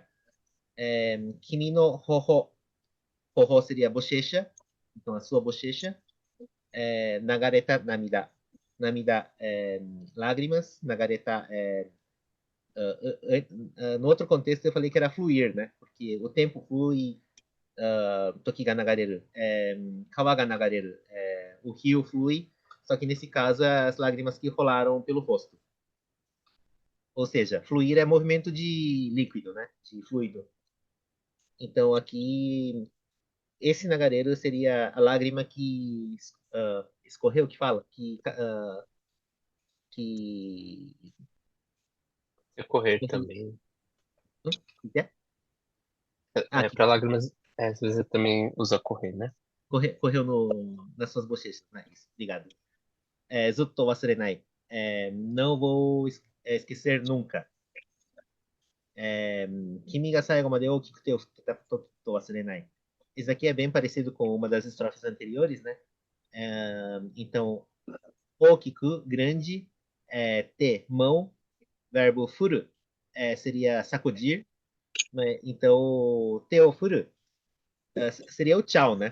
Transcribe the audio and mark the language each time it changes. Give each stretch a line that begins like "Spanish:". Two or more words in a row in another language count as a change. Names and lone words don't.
Japanese: Kimi no hoho. Hoho
Portuguese: seria bochecha. Então, a sua bochecha.
Japanese: Nagareta, namida.
Portuguese: Namida, lágrimas. Nagareta, no outro contexto eu falei que era fluir, né? Porque o tempo flui,
Japanese: toki ga nagareru, kawa ga nagareru,
Portuguese: o rio flui, só que nesse caso é as lágrimas que rolaram pelo rosto. Ou seja, fluir é movimento de líquido, né? De fluido. Então aqui, esse nagareru seria a lágrima que escorreu, que fala, que Recorrer também. que é? É, para lágrimas, às vezes também usa correr, né? Correu nas suas bochechas. Nice. Obrigado.
Japanese: Zutto wasurenai.
Portuguese: Não vou esquecer nunca.
Japanese: Kimi ga saigo made oukiku te fukuta toki to wasurenai.
Portuguese: Isso aqui é bem parecido com uma das estrofes anteriores, né? Então, okiku, grande, te, mão, verbo furu, seria sacudir, né? Então,
Japanese: te o furu
Portuguese: seria o tchau, né?